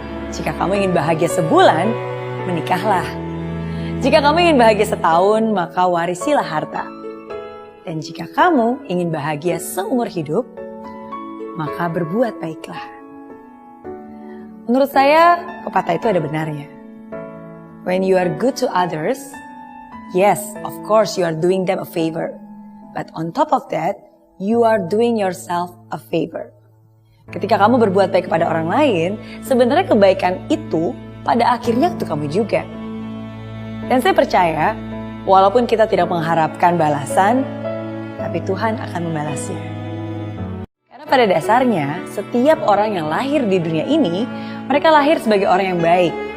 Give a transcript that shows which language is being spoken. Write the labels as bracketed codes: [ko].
[id] Jika kamu ingin bahagia sebulan, menikahlah. Jika kamu ingin bahagia setahun, maka warisilah harta. Dan jika kamu ingin bahagia seumur hidup, maka berbuat baiklah. Menurut saya, pepatah itu ada benarnya. [en] When you are good to others, yes, of course you are doing them a favor. But on top of that, you are doing yourself a favor. [id] Ketika kamu berbuat baik kepada orang lain, sebenarnya kebaikan itu pada akhirnya untuk kamu juga. Dan saya percaya, walaupun kita tidak mengharapkan balasan, tapi Tuhan akan membalasnya. Karena pada dasarnya, setiap orang yang lahir di dunia ini, mereka lahir sebagai orang yang baik.